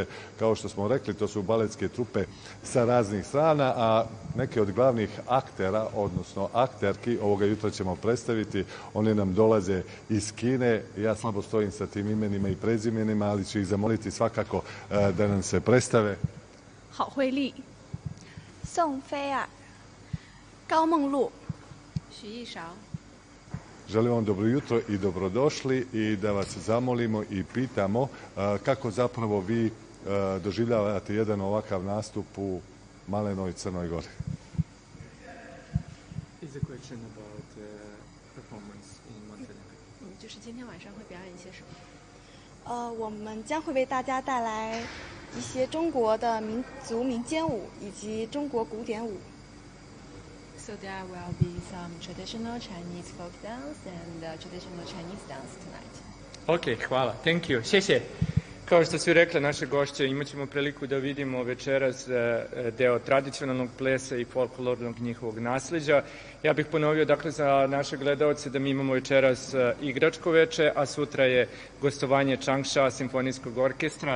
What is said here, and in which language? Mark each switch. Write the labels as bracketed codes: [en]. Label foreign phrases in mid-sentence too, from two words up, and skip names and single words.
[sr] Kao što smo rekli, to su baletske trupe sa raznih strana, a neke od glavnih aktera, odnosno akterki, ovoga jutra ćemo predstaviti. One nam dolaze iz Kine. Ja slabo stojim sa tim imenima i prezimenima, ali ću ih zamoliti svakako da nam se predstave. [zh] 郝慧丽、宋菲儿、高梦露、徐艺韶。 [sr] Želim vam dobro jutro i dobrodošli i da vas zamolimo i pitamo kako zapravo vi doživljavate jedan ovakav nastup u malenoj Crnoj Gori. [en] Is a question about performance in Montenegro. [zh] 就是今天晚上会表演一些什么？我们将会为大家带来一些中国的民族民间舞以及中国古典舞。 [en] So there will be some traditional Chinese folk dance and traditional Chinese dance tonight. [sr] Ok, hvala. [en] Thank you. [zh] 谢谢. [sr] Kao što su rekle naše gošće, imat ćemo priliku da vidimo večeras deo tradicionalnog plesa i folklornog njihovog nasleđa. Ja bih ponovio dakle za naše gledaoce da mi imamo večeras igračko veče, a sutra je gostovanje Changsha simfonijskog orkestra.